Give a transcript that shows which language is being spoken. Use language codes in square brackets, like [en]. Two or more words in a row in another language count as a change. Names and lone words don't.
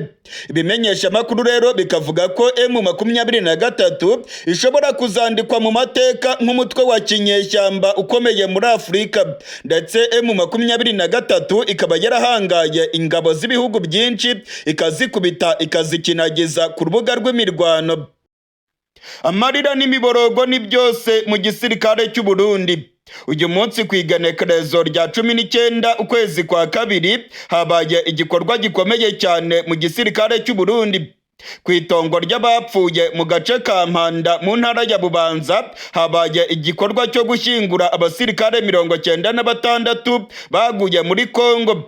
[rw] Ibimenyesha makuru rero bikavuga ko M23 ishobora kuzandikwa mu mateka nk'umutwe wa kinyeshyamba ukomeye muri Afurika, ndetse M23 ikaba yarahangaye ingabo z'ibihugu byinshi ikazikubita ikazikinagiza ku rubuga rw'imirwano. Amarira n'imiborogo ni byose mu gisirikare cy'u Burundi. Uyu munsi ku igenekerezo rya 19 ukwezi kwa kabiri habaye igikorwa gikomeye cyane mu gisirikare cy'u Burundi. Ku itongo ry'abapfuye mu gace ka Mpanda mu ntara ya Bubanza habaye igikorwa cyo gushyingura abasirikare 96 baguye muri Kongo.